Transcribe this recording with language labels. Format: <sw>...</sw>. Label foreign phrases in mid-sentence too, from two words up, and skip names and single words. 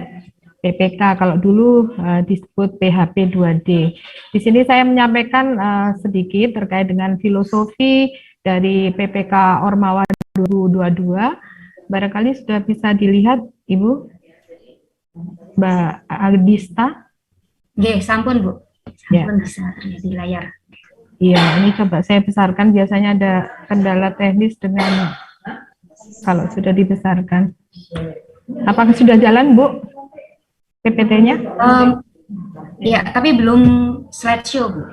<id>PPK kalau dulu disebut PHP 2D. Di sini saya menyampaikan sedikit terkait dengan filosofi dari PPK Ormawa 2022. Barangkali sudah bisa dilihat Ibu Mbak Adista. Oke,</id> <ban>sampun Bu. Sampun</ban> <id>Ya. bisa terlihat di layar. Iya, ini coba saya besarkan, biasanya ada kendala teknis dengan kalau sudah dibesarkan. Apakah sudah jalan Bu? PPT-nya? Ya, tapi belum slideshow Bu.</id>